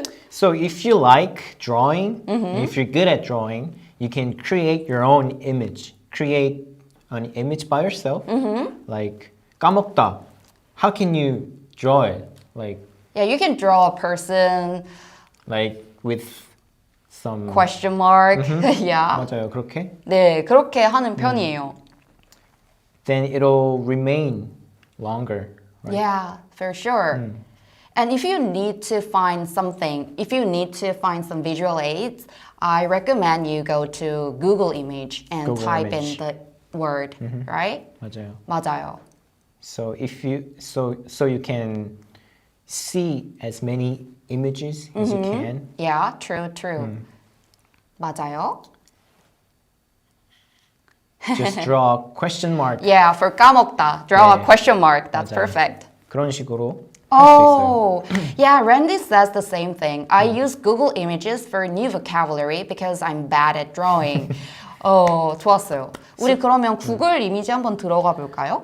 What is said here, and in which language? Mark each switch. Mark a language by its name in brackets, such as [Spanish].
[English] So if you like drawing, if you're good at drawing, you can create your own image. Create an image by yourself. Like 까먹다. How can you draw it? Yeah, you can draw a person, Like with some. question mark. Yeah. [Korean] 맞아요. 그렇게. 네, 그렇게 하는 편이에요. [English] Then it'll remain longer. Right? Yeah, for sure. And if you need to find something, if you need to find some visual aids, I recommend you go to Google Image and Google type Image. in the word, right? [Korean] 맞아요. 맞아요. [English] So if you so you can see as many images as you can. Yeah, true, true. 맞아요. Just draw a question mark. Yeah, for 까먹다, draw [Korean] 네. [English] a question mark. That's [Korean] 맞아요. [English] perfect. [Korean] 그런 식으로 할 수 있어요. [English] Oh, yeah, Randy says the same thing. I use Google Images for new vocabulary because I'm bad at drawing. [Korean] 좋았어요. 우리 그러면 구글 이미지 한번 들어가 볼까요?